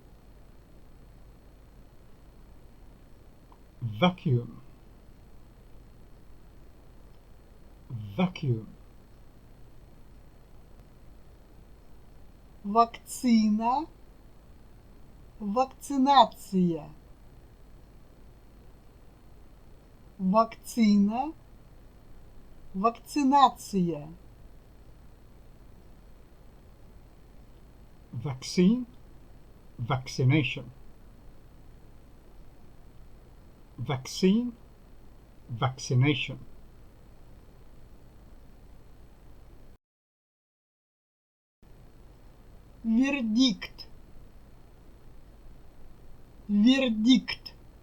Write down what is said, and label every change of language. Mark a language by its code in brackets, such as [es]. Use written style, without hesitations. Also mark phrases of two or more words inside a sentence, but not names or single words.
[en] Vacuum, vacuum. [ru] Вакцина, вакцинация. Вакцина, вакцинация. [en] Vaccine, vaccination. Vaccine, vaccination. [ru] Вердикт, вердикт.